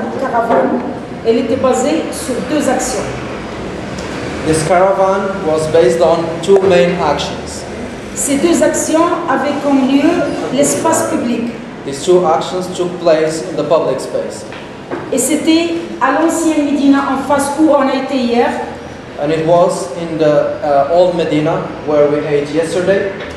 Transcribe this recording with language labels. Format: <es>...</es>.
<fr>caravane, elle était basée sur deux actions.</fr> <en>This caravan was based on two main actions.</en> <fr>Ces deux actions avaient comme lieu l'espace public.</fr> <en>These two actions took place in the public space.</en> <fr>Et c'était à l'ancienne Médina en face où on a été hier.</fr> <en>And it was in the old Medina where we ate yesterday.</en>